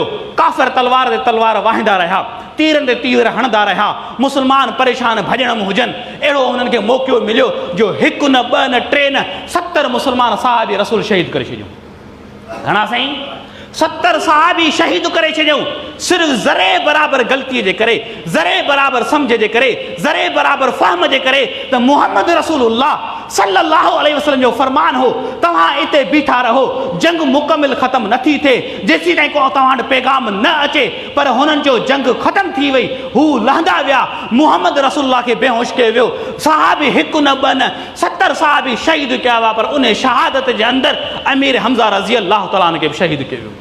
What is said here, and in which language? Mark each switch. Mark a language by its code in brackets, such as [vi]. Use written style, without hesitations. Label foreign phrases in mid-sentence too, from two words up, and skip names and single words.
[sd] काफ़िर तलवार ते तलवार वाहींदा रहिया, तीरनि ते तीर हणंदा रहिया, मुस्लमान परेशान भॼण में हुजनि, अहिड़ो हुननि खे मौक़ो मिलियो जो हिकु न ॿ न टे न 70 मुस्लमान सहाबी रसूल शहीद करे छॾियूं। घणा साईं? 70 सहाबी शहीद करे छॾियूं, सिर्फ़ु ज़रे बराबरि ग़लतीअ जे करे, ज़रे बराबरि सम्झ जे करे, ज़रे बराबरि फ़हम जे करे त मुहम्मद रसूलुल्लाह [ar] صلى الله عليه وسلم [sd] जो फरमान हो, तव्हां इते बीठा रहो, जंग मुकमिल ख़तमु नथी थिए जेसीं ताईं को तव्हां वटि पैगाम न अचे। पर हुननि जो जंग ख़तमु थी वई, हू लहंदा विया, मुहम्मद रसूलुल्लाह खे बेहोश कयो वियो। सहाबी हिकु न ॿ न 70 सहाबी शहीद कया विया, पर उन शहादत जे अंदरि अमीर हमज़ा [ar] رضي الله تعالى [sd] खे बि शहीद कयो वियो।